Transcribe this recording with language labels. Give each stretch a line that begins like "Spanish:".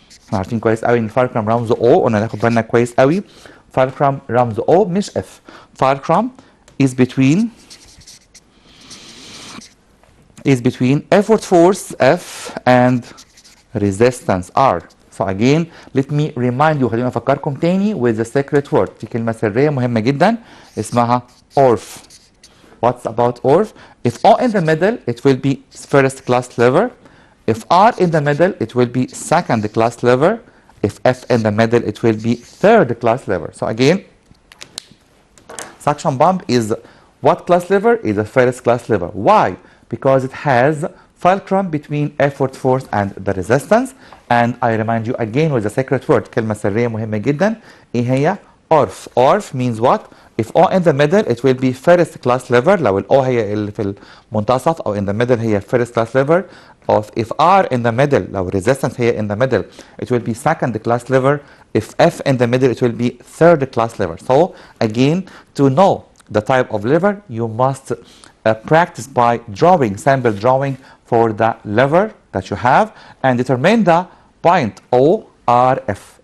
Arabic: احنا عارفين كويس قوي ان fulcrum رمزه O، قلنا ناخد بالنا كويس قوي.
English: fulcrum
Arabic: رمزه O مش F.
English: fulcrum is between effort force F and resistance R. So again, let me remind you،
Arabic: خلينا افكركم تاني
English: with the secret word.
Arabic: في كلمة سرية مهمة جدا اسمها ORF.
English: What's about ORF? If O in the middle, it will be first class lever. If R in the middle, it will be second class lever. If F in the middle, it will be third class lever. So again, suction pump is what class lever? Is a first class lever. Why? Because it has fulcrum between effort force and the resistance. And I remind you again with the secret word.
Arabic: كلمة سرية مهمة جدا. إيه هي؟ ORF.
English: ORF means what? If O in the middle, it will be first class lever.
Arabic: لو ال O هي اللي في المنتصف أو
English: in the middle
Arabic: هي
English: first class lever. If R in the middle,
Arabic: لو resistance هي
English: in the middle, it will be second class lever. If F in the middle, it will be third class lever. So again, to know the type of lever, you must practice by drawing, sample drawing for the lever that you have and determine the point O, R, F.